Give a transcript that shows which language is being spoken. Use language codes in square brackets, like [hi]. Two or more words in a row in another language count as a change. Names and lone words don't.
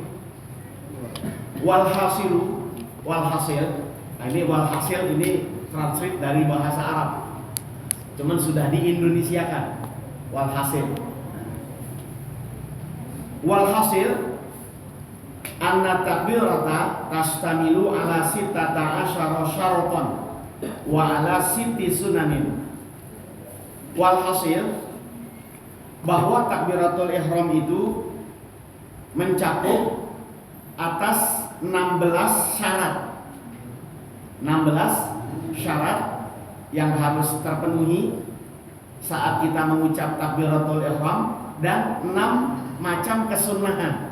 [id] Walhasil. Ini walhasil ini translate dari bahasa Arab. Cuman sudah diindonesiakan. [ar] والحاصل أن تكبيرة تشتمل على ستة عشر شرطا و على ست سنن. [id] Walhasil, bahwa [ar] تكبيرة الإحرام [id] itu mencakup atas 16 syarat. 16 syarat yang harus terpenuhi saat kita mengucap [ar] تكبيرة الإحرام, [id] dan 6 macam kesunahan.